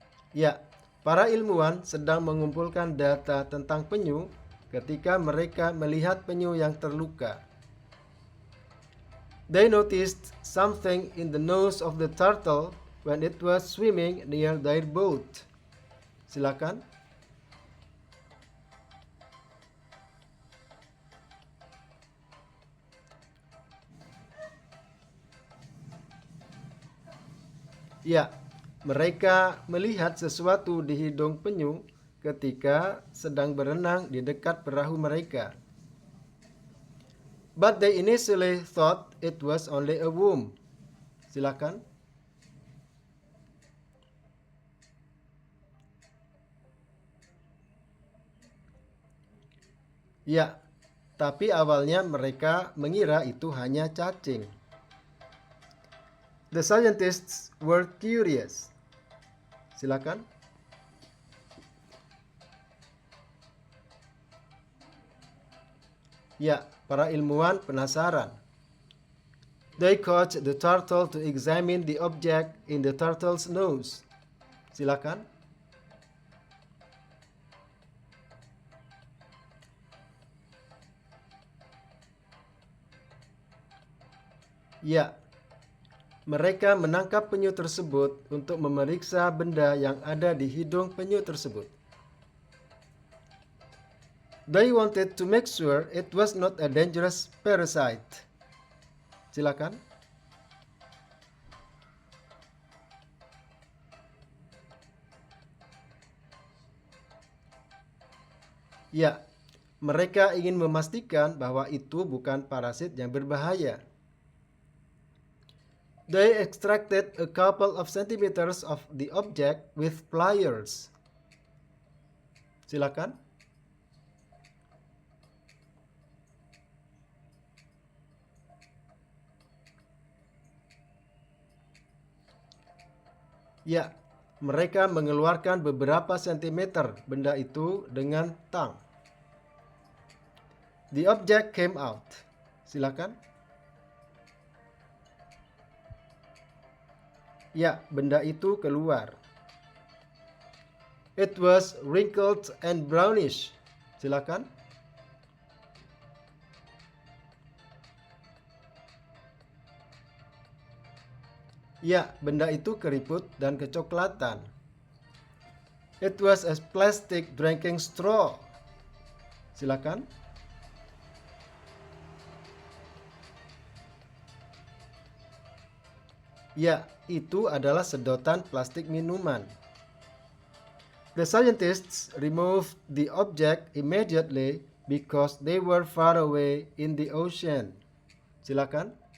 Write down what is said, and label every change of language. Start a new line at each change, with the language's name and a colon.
Indonesian: Ya, para ilmuwan sedang mengumpulkan data tentang penyu ketika mereka melihat penyu yang terluka.
English: They noticed something in the nose of the turtle when it was swimming near their boat.
Indonesian: Silakan. Ya, mereka melihat sesuatu di hidung penyu ketika sedang berenang di dekat perahu mereka.
English: But they initially thought it was only a worm.
Indonesian: Silakan. Ya, tapi awalnya mereka mengira itu hanya cacing.
English: The scientists were curious.
Indonesian: Silakan. Ya, para ilmuwan penasaran.
English: They caught the turtle to examine the object in the turtle's nose.
Indonesian: Silakan. Ya, mereka menangkap penyu tersebut untuk memeriksa benda yang ada di hidung penyu tersebut.
English: They wanted to make sure it was not a dangerous parasite.
Indonesian: Silakan. Ya, mereka ingin memastikan bahwa itu bukan parasit yang berbahaya.
English: They extracted a couple of centimeters of the object with pliers.
Indonesian: Silakan. Ya, mereka mengeluarkan beberapa sentimeter benda itu dengan tang.
English: The object came out.
Indonesian: Silakan. Ya, benda itu keluar.
English: It was wrinkled and brownish.
Indonesian: Silakan. Ya, benda itu keriput dan kecoklatan.
English: It was a plastic drinking straw.
Indonesian: Silakan. Ya, itu adalah sedotan plastik minuman.
English: The scientists removed the object immediately because they were far away in the ocean.
Indonesian: Silakan.